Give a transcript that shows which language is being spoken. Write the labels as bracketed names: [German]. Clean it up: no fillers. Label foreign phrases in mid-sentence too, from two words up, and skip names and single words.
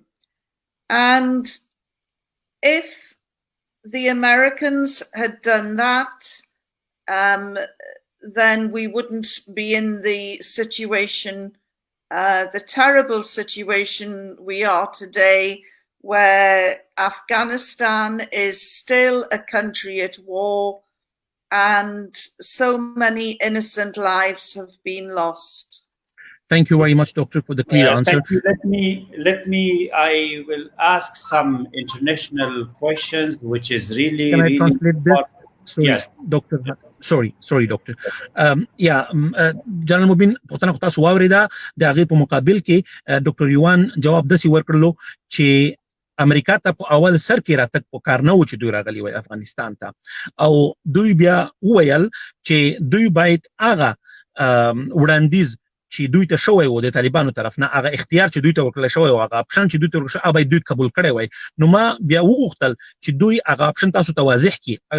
[English] And if the Americans had done that, then we wouldn't be in the situation, the terrible situation we are today, where Afghanistan is still a country at war and so many innocent lives have been lost. Thank you very much, Doctor, for the clear answer. Thank you. I will ask some international questions, which is really. Can I translate this? Sorry, yes, Doctor. Sorry, Doctor. General Mobeen, [Pashto] پوښتنه خو تاسو واورېده د هغې په مقابل کې ډاکټر یوان جواب داسې ورکړلو چې امریکا ته په اول سر کې راتګ په کار نه و چې دوی راغلي وای افغانستان ته او دوی بیا وویل چې دوی باید هغه وړاندیز چې دوی ته شوی و د طالبانو طرف نه هغه اختیار چې دوی ته ورکړل شوی و هغه اپشن چې دوی ته ورکړل شوی باید دوی قبول کړی وای نو ما بیا وغوښتل چې دوی هغه اپشن تاسو ته واضح کړي